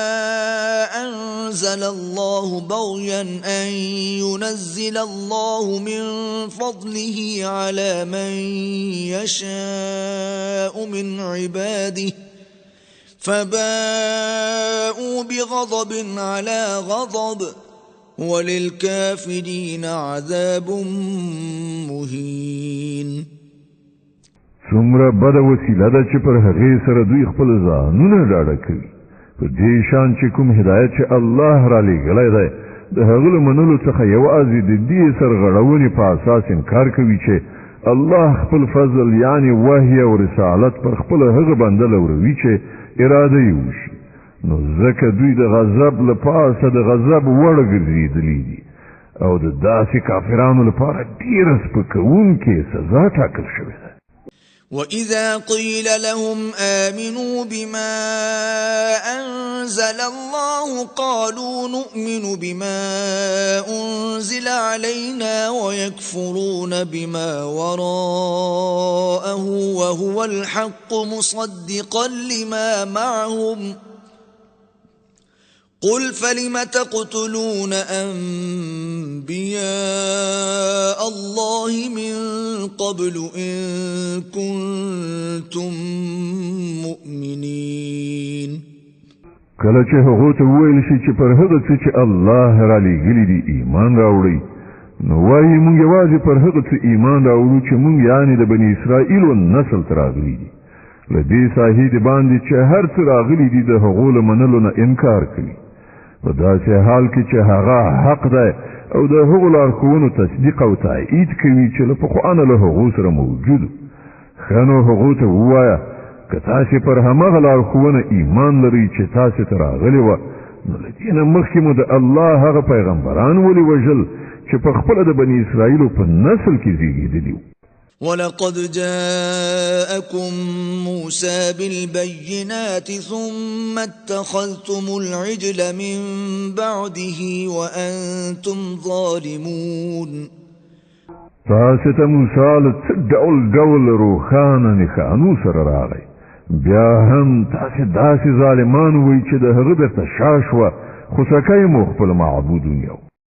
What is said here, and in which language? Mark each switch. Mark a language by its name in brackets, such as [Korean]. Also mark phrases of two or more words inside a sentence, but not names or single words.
[Arabic] أنزل الله بغيا أن ينزل الله من فضله على من يشاء من عباده فباءوا بغضب على غضب وللكافرين عذاب مهين. [Pashto] څومره بده وسیله ده چې پر هغې سره دوی خپل ځانونه ډاډه کوي. په دې شان چې کوم هدایت چې الله را لېږلی دی د هغه له منلو څخه یوازې د دې سرغړونې په اساس انکار کوي چې الله خپل فضل یعنی وحی او رسالت پر خپل هغه بنده لوروي چې اراده یې وشي. نو ځکه دوی د غضب لپاره د غضب وړ ګرځېدلي دي او د داسې کافرانو لپاره ډېره سپکوونکې سزا ټاکل شوې ده. [Arabic] وَإِذَا قِيلَ لَهُمْ آمِنُوا بِمَا أَنزَلَ اللَّهُ قَالُوا نُؤْمِنُ بِمَا أُنزِلَ عَلَيْنَا وَيَكْفُرُونَ بِمَا وَرَاءَهُ وَهُوَ الْحَقُّ مُصَدِّقًا لِمَا مَعَهُمْ قل فلم تقتلون أنبياء الله من قبل إن كنتم مؤمنين. [Pashto] کله چې هغه ته ویل شي چې پر هغه څه چې الله را لېږلي دي ایمان راوړئ نو وایي موږ یوازې پر هغه څه ایمان راوړو چې موږ یعنې د بني اسرائیلو نسل ته راغلي دي. له دې ساحې د باندې چې هر څه راغلي دي د هغو له منلو نه انکار کوي. په داسې حال کې چې هغه حق دی او د هغو لارښوونو تصدیق او تایید کوي چې له پخوانه له هغو سره موجود. ښه نو هغو ته ووایه که تاسې پر هماغه لارښوونه ایمان لرئ چې تاسې ته راغلې وه نو له دې نه مخکې مو د الله هغه پیغمبران ولې وژل چې په خپله د بني اسرائیلو په نسل کې زیږېدلي وو. [Arabic] ولقد جاءكم موسى بالبينات ثم اتخذتم العجل من بعده وأنتم ظالمون. [Pashto] تاسو ته موسی له ډول روښانه نښانو سره راغی بیا هم تاسو داسې ظالمان وئ چې د هغه درته شا شوه خو سکه یې مو خپل معبود ونیو.